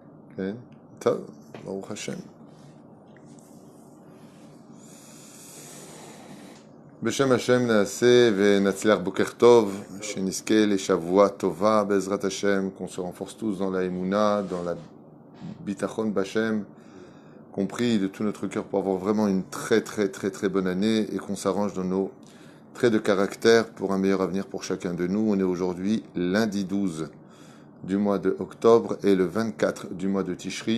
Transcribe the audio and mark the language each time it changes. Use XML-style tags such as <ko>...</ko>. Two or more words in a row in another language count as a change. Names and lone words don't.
<he>כן, טוב, ברוך השם. בשם השם נעשה ונצליח בוקר טוב, שנזכה לשבוע טובה בעזרת השם,</he> <fr>qu'on se renforce tous dans la émouna, dans la</fr> <he>ביטחון בהשם,</he> <fr>qu'on prie de tout notre cœur pour avoir vraiment une très bonne année et qu'on s'arrange dans nos traits de caractère pour un meilleur avenir pour chacun de nous. On est aujourd'hui lundi 12 du mois de octobre et le 24 du mois de Tishri.</fr>